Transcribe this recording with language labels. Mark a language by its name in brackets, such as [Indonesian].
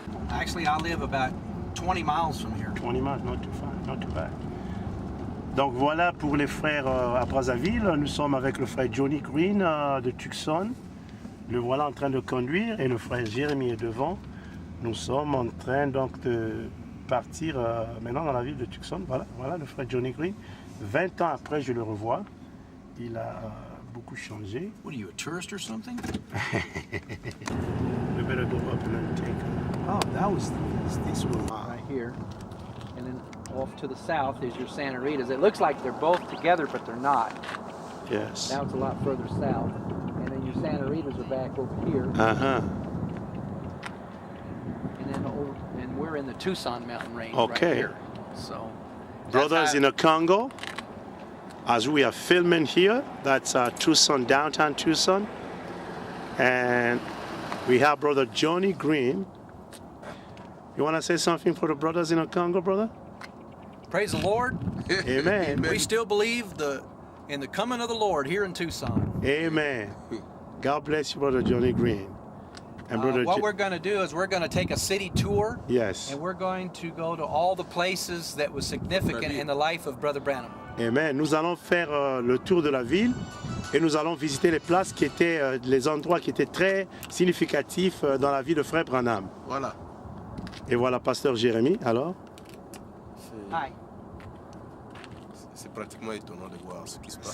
[English] Actually, I live about 20 miles from here. 20 miles, not too far, not too bad. [French] Donc voilà pour les frères à Brazzaville. Nous sommes avec le frère Johnny Green de Tucson. Le voilà en train de conduire et le frère Jérémie est devant. Nous sommes en train donc de partir maintenant dans la ville de Tucson. Voilà, voilà le frère Johnny Green. 20 ans après, je le revois. Il a beaucoup changé. [English] What are you, a tourist or something? We better go up and take. Oh, that was this one. Right here. And then off to the south is your Santa Ritas. It looks like they're both together, but they're not. Yes. Now it's a lot further south. And then your Santa Ritas are back over here. Uh-huh. And then and we're in the Tucson mountain range Okay. right here. So Brothers in the Congo, as we are filming here, that's Tucson, downtown Tucson. And we have Brother Johnny Green. You want to say something for the brothers in the Congo, brother? praise the Lord. Amen. We still believe in the coming of the Lord here in Tucson. Amen. God bless you, Brother Johnny Green. And Brother What we're going to do is we're going to take a city tour. Yes. And we're going to go to all the places that was significant in the life of Brother Branham. Amen. [French] Nous allons faire le tour de la ville et nous allons visiter les places qui étaient, les endroits qui étaient très significatifs dans la vie de Frère Branham. Voilà. Et voilà, Pasteur Jérémie, alors. [English] Hi. [French] C'est pratiquement étonnant de voir ce qui se passe.